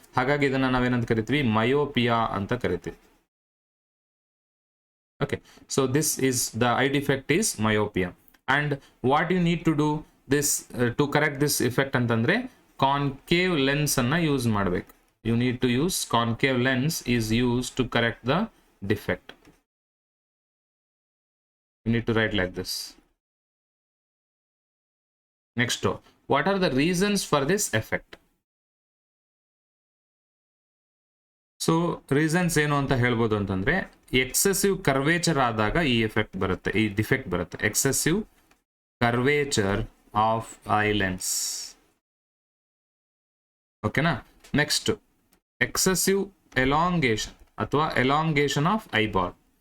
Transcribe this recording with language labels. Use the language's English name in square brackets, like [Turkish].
[Kannada] ಹಾಗಾಗಿ ಇದನ್ನ ನಾವೇನಂತ ಕರಿತೀವಿ, ಮಯೋಪಿಯಾ ಅಂತ ಕರಿತೀವಿ. [English] Okay, so this is the eye defect is myopia, and what you need to do this to correct this effect [Kannada] antandre concave lens anna use ಮಾಡಬೇಕು. [English] You need to use concave lens is used to correct the defect. You need to write like this. Next, what are the reasons for this effect? [Kannada] So reasons ಏನು ಅಂತ ಹೇಳ್ಬೋದು ಅಂತಂದ್ರೆ excessive curvature ಆದಾಗ ಈ effect ಬರುತ್ತೆ, ಈ defect ಬರುತ್ತೆ. [English] Excessive curvature of eye lens. ಓಕೆನಾ. Next excessive elongation ಅಥವಾ elongation of eyeball.